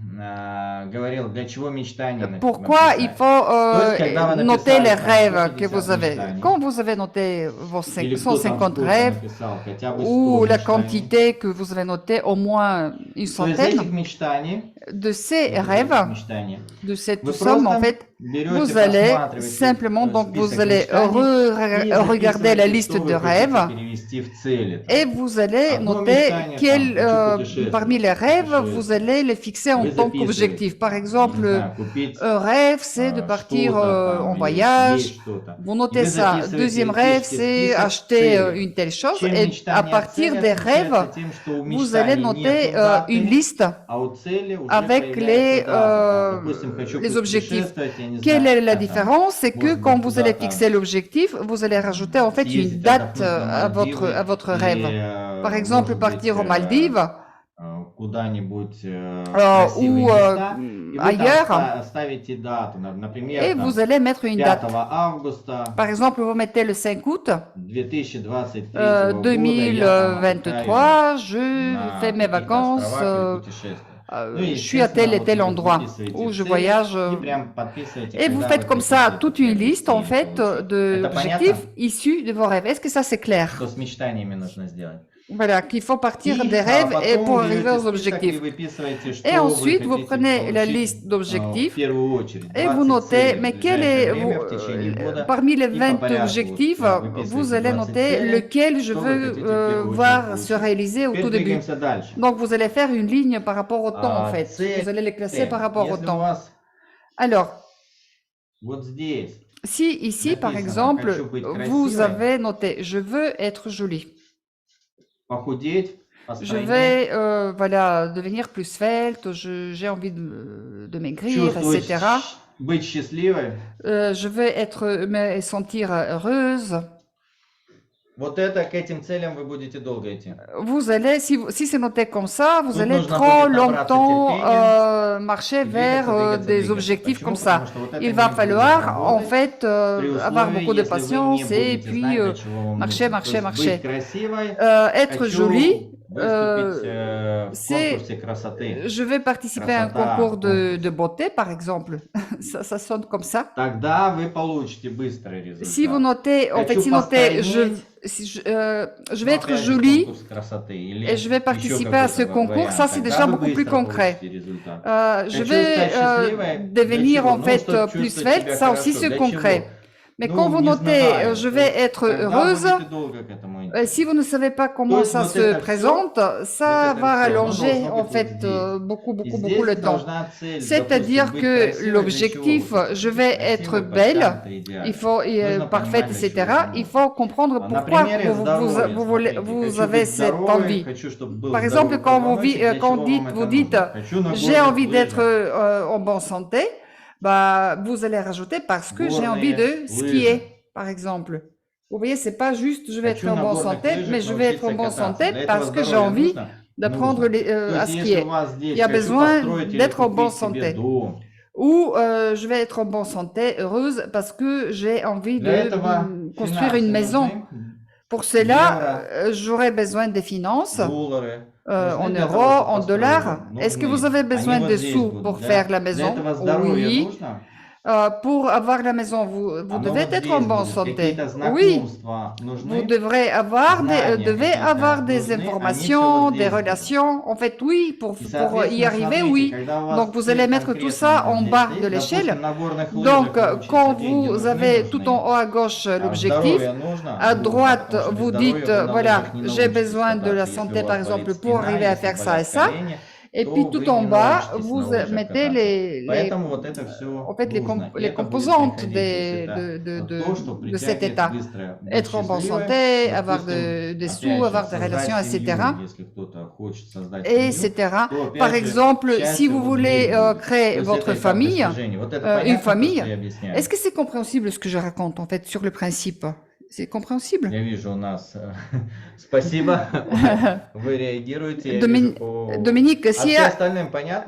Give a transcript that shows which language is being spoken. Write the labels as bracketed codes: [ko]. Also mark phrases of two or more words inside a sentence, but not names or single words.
[fr] Pourquoi il faut noter les rêves que vous avez? Quand vous avez noté vos 150 rêves, ou la quantité que vous avez notée, au moins une centaine, de ces [ru] вот это [fr] rêves, [ru] мечтание, [fr] de cette [ru] вы [fr] somme, en [ru] просто [fr] fait, [ru] берете, [fr] vous allez [ru] просматриваете [fr] simplement, donc vous [ru] список [fr] allez [ru] мечтаний и [fr] regarder la [ru] записываете, [fr] liste [ru] что [fr] de [ru] вы хотите [fr] rêves [ru] перевести в цели. [fr] et [ru] Там. [fr] vous allez [ru] Одно [fr] noter [ru] мечтание, там, хочу [fr] parmi [ru] путешествовать, [fr] les rêves, vous [ru] путешествие. [fr] allez les fixer en [ru] Вы [fr] tant [ru] записываете, [fr] qu'objectif. Par [ru] не [fr] exemple, [ru] знаю, купить [fr] un rêve, c'est de partir [ru] что-то [fr] en [ru] там или [fr] voyage. [ru] съесть что-то. [fr] Vous [ru] И [fr] notez [ru] вы [fr] ça. [ru] записываете, [fr] Deuxième rêve, [ru] пишете [fr] c'est [ru] список [fr] acheter [ru] целей. [fr] une telle chose. [ru] Чем [fr] Et à [ru] мечтание от [fr] partir [ru] цели [fr] des [ru] отличается [fr] rêves, [ru] тем, что у [fr] vous allez [ru] мечтаний [fr] noter [ru] нету даты, [fr] une liste [ru] а у цели уже [fr] avec [ru] появляется дата. Там, допустим, хочу [fr] les objectifs. [ru] путешествовать, я не [fr] Quelle [ru] знаю, [fr] est la [ru] там, [fr] différence? C'est que [ru] может [fr] quand [ru] быть, [fr] vous allez [ru] куда-то [fr] fixer l'objectif, vous allez rajouter en fait une [ru] съездить [fr] date [ru] отдохнуть на [fr] à [ru] Мальдивы [fr] votre [ru] или, [fr] rêve. Par exemple, [ru] может быть, [fr] partir aux Maldives [ru] куда-нибудь в [fr] ou [ru] красивые места, и вы там [fr] ailleurs, [ru] ставите дату, например, [fr] et [ru] там, [fr] vous allez mettre une [ru] 5 [fr] date. [ru] августа [fr] Par exemple, vous mettez le 5 août [ru] 2023 года я там отдыхаю [fr] 2023, je fais [ru] на [fr] mes [ru] каких-то [fr] vacances, [ru] островах или путешествую. Ну и, [fr] je suis à tel et [ru] естественно, [fr] tel [ru] вот вы [fr] endroit [ru] записываете [fr] où je [ru] цели [fr] voyage. [ru] и прям подписываете, [fr] Et vous [ru] когда [fr] faites [ru] вы [fr] comme ça [ru] хотите [fr] toute une liste en [ru] приобрести, [fr] fait [ru] получить. Это [fr] d'objectifs [ru] понятно? [fr] issus de vos rêves. Est-ce que ça c'est clair? [ru] Что с мечтаниями нужно сделать? [fr] Voilà, qu'il faut partir [ru] И [fr] des rêves et [ru] потом [fr] pour arriver [ru] берете [fr] aux [ru] список и [fr] objectifs. [ru] выписываете, [fr] Et [ru] что вы [fr] ensuite, vous [ru] хотите [fr] prenez la [ru] получить [fr] liste [ru] в [fr] d'objectifs [ru] первую очередь. [fr] et vous [ru] 20 [fr] notez, [ru] целей в [fr] mais quel [ru] ближайшее [fr] est, [ru] время, в течение года. [fr] parmi les [ru] И [fr] 20 [ru] по порядку [fr] objectifs, [ru] выписываете [fr] vous allez [ru] 20 [fr] noter [ru] целей, [fr] lequel je [ru] что вы [fr] veux [ru] хотите в первую очередь [fr] voir se [ru] получить. [fr] réaliser au [ru] Теперь [fr] tout début. [ru] двигаемся дальше. [fr] Donc, vous allez faire une ligne par rapport au temps, en fait. [ru] Цель, [fr] Vous allez les classer par rapport au [ru] если у [fr] temps. [ru] вас [fr] Alors, [ru] вот здесь [fr] si ici, par [ru] написано [fr] exemple, [ru] «хочу быть [fr] vous [ru] красивой», [fr] avez noté « Je veux être jolie ». [ru] похудеть, [fr] Je [ru] постройнеть, [fr] vais voilà, devenir plus svelte, j'ai envie de maigrir, [ru] чувствовать, [fr] etc. [ru] быть счастливой. [fr] Je vais me sentir heureuse. [ru] Вот это, к этим целям вы будете долго идти. [fr] Vous allez, si c'est noté comme ça, vous [ru] Тут [fr] allez [ru] нужно [fr] trop [ru] будет набраться [fr] longtemps [ru] терпения, [fr] marcher [ru] и [fr] vers [ru] двигаться, [fr] des [ru] двигаться. [fr] objectifs [ru] Почему? [fr] comme ça. [ru] Потому что вот это [fr] Il [ru] не [fr] va [ru] будет [fr] falloir en [ru] работать [fr] fait [ru] при [fr] avoir [ru] условии, [fr] beaucoup de [ru] если вы не [fr] patience et [ru] будете [fr] puis [ru] знать, для чего вам [fr] marcher, [ru] нужно. То [fr] marcher, [ru] есть [fr] marcher. [ru] быть красивой, [fr] Être [ru] хочу [fr] jolie, [ru] выступить в [fr] c'est [ru] конкурсе красоты. [fr] je vais participer à un [ru] Красота, [fr] concours de [ru] конкурс. [fr] beauté, par exemple. Ça sonne comme ça. [ru] Тогда вы получите быстрый результат. [fr] Si vous notez, en fait, [ru] Хочу [fr] si notez, [ru] постройнеть, [fr] je vais [ru] но [fr] être [ru] опять же [fr] jolie [ru] конкурс красоты или [fr] et je vais [ru] еще [fr] participer à ce [ru] какой-то [fr] concours, ça [ru] вариант. [fr] c'est [ru] Тогда [fr] déjà [ru] вы [fr] beaucoup plus [ru] быстро [fr] concret. [ru] получите результат. [fr] Je [ru] Хочу [fr] vais [ru] стать счастливой, для [fr] devenir [ru] чего? [fr] en [ru] Ну, [fr] fait [ru] чтобы [fr] plus [ru] чувствовать [fr] svelte, [ru] себя [fr] ça aussi [ru] хорошо. [fr] c'est [ru] Для [fr] concret. [ru] чего? [fr] Mais [ru] Ну, [fr] quand vous [ru] не [fr] notez, [ru] знаю. [fr] je [ru] То [fr] vais [ru] есть [fr] être [ru] тогда [fr] heureuse, [ru] будете долго к этому идти. [fr] si vous ne savez pas [ru] То [fr] comment [ru] есть [fr] ça [ru] вот [fr] se [ru] это все, [fr] présente, ça [ru] вот [fr] va [ru] это все, оно [fr] rallonger [ru] должно [fr] en [ru] быть вот [fr] fait [ru] здесь. [fr] beaucoup, [ru] И [fr] beaucoup, beaucoup [ru] здесь [fr] le temps. [ru] должна цель, допустим, [fr] C'est-à-dire [ru] быть [fr] que [ru] красивой. Для чего [fr] l'objectif, [ru] вы хотите [fr] je [ru] быть [fr] vais être [ru] красивой, [fr] belle, [ru] подтянутой, идеальной? [fr] il faut [ru] Нужно [fr] parfaite, [ru] понимать, для чего [fr] etc. [ru] это [fr] Il [ru] нужно. [fr] faut comprendre [ru] На [fr] pourquoi [ru] примере здоровья, смотрите, [fr] vous [ru] хочу [fr] avez [ru] быть [fr] cette [ru] здоровой, [fr] envie. [ru] хочу, чтобы был [fr] Par exemple, [ru] здоровый [fr] quand vous, [ru] позвоночник, для [fr] quand [ru] чего вам [fr] vous [ru] это [fr] dites [ru] нужно? Хочу на [fr] j'ai [ru] горных [fr] envie d'être [ru] лыжах. [fr] en bonne santé, bah, vous allez rajouter parce que j'ai envie de [ru] Горные [fr] skier, [ru] лыжи. [fr] par exemple. Vous voyez, c'est pas juste je vais être [ru] Хочу [fr] en [ru] на [fr] bonne [ru] горных [fr] santé, mais [ru] лыжах [fr] je vais être en [ru] научиться [fr] bonne [ru] кататься. [fr] santé [ru] Для этого [fr] parce que j'ai [ru] здоровья [fr] envie [ru] нужно? [fr] d'apprendre [ru] Нужно. То [fr] à [ru] есть, если [fr] skier. [ru] у вас [fr] Il [ru] здесь [fr] y a [ru] хочу [fr] besoin [ru] построить или [fr] d'être en bonne [ru] купить себе [fr] santé. [ru] дом, [fr] Ou je vais être en bonne santé, heureuse, parce que j'ai envie [ru] для [fr] de [ru] этого [fr] construire une [ru] финансы [fr] maison. [ru] нужны, [fr] Pour cela, [ru] евро, [fr] j'aurai besoin des finances [ru] доллары. [fr] en [ru] Нужны для того, [fr] euros, [ru] чтобы [fr] en [ru] построить [fr] dollars. [ru] дом? [fr] Est-ce que [ru] Нужны. [fr] vous avez besoin [ru] Они [fr] de [ru] вот здесь [fr] sous [ru] будут. [fr] pour [ru] Для, [fr] faire la [ru] для [fr] maison? [ru] этого здоровья [fr] Oui. [ru] нужно. [fr] Pour avoir la maison, vous [ru] Оно [fr] devez [ru] вот [fr] être [ru] здесь [fr] en bonne [ru] будет. [fr] santé. [ru] Какие-то [fr] Oui. [ru] знакомства [fr] Vous [ru] нужны. [fr] devrez avoir [ru] Знания [fr] devez [ru] какие-то [fr] avoir des [ru] нужны. Они все [fr] informations, [ru] вот [fr] des [ru] здесь будут. [fr] relations. En fait, oui, pour [ru] И, [fr] y [ru] соответственно, [fr] arriver, [ru] смотрите, [fr] oui. [ru] когда у вас [fr] Donc, vous [ru] цель [fr] allez mettre tout ça [ru] конкретная [fr] en [ru] здесь [fr] bas [ru] стоит, [fr] de l'échelle. [ru] допустим, на горных [fr] Donc, [ru] лыжах научиться, [fr] quand [ru] деньги [fr] vous [ru] нужны, [fr] avez tout en [ru] нужны. [fr] haut à gauche [ru] А [fr] l'objectif, [ru] здоровье нужно? [fr] à [ru] Нужно, [fr] droite, [ru] потому что без [fr] vous [ru] здоровья [fr] dites, [ru] вы на [fr] voilà, [ru] лыжах не [fr] j'ai [ru] научитесь [fr] besoin de la [ru] кататься. Если [fr] santé, [ru] у [fr] par [ru] вас [fr] exemple, [ru] болит [fr] pour [ru] спина, [fr] arriver à [ru] если [fr] faire ça et [ru] болят [fr] ça. [ru] колени, [fr] Et [ru] то [fr] puis [ru] вы [fr] tout [ru] не [fr] en bas, [ru] научитесь [fr] vous [ru] на лыжах [fr] mettez [ru] кататься. Поэтому вот это все [fr] en fait, [ru] нужно. И [fr] les [ru] это будет [fr] composantes [ru] приходить. То есть это то, что [fr] de cet [ru] притягивает [fr] état. [ru] быстро быть [fr] Être en bonne [ru] счастливой. [fr] santé, avoir [ru] Допустим, [fr] des [ru] опять [fr] sous, [ru] же, [fr] avoir des [ru] создать [fr] relations, etc. [ru] семью, если кто-то хочет создать [fr] Et [ru] семью, [fr] etc. [ru] то опять [fr] Par [ru] же, [fr] exemple, si [ru] счастье [fr] vous [ru] вот [fr] voulez [ru] здесь будет. То [fr] créer [ru] есть [fr] votre [ru] это этап [fr] famille, [ru] достижения. Вот это [fr] une [ru] понятно, то, [fr] famille, [ru] что я объясняю? [fr] est-ce que c'est compréhensible ce que je raconte en fait sur le principe? C'est compréhensible? [ru] Я вижу у нас... Спасибо, вы реагируете. Я Dominique, вижу по... Dominique, А [fr] si [ru] все остальным понятно?